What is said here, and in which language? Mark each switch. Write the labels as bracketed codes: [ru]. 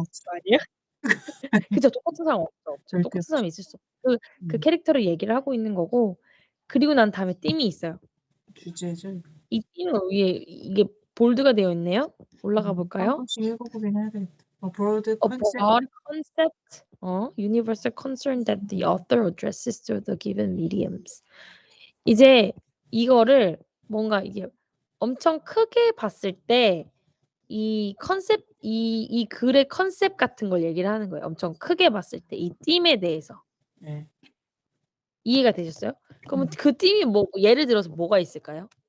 [ko] 없어. 거 아니에요? 그죠. 똑같은 사람 없죠. 절대 똑같은 없죠. 사람이 있을 수 없고 그 캐릭터를 얘기를 하고 있는 거고 그리고 난 다음에 띠이 있어요. 주제죠. 이 띠는 위에 이게 볼드가 되어 있네요. 올라가 한 볼까요? 번씩 읽어보긴 해야 되겠다. [en] broad A concept. broad concept, universal concern that the author addresses through the given mediums. [ko] 이제 이거를 뭔가 이게 엄청 크게 봤을 때 이 컨셉 이 글의 컨셉 같은 걸 얘기를 하는 거예요. 엄청 크게 봤을 때 이 띠에 대해서. 네. 이해가 되셨어요? 그러면 그 띠이 뭐 예를 들어서 뭐가 있을까요?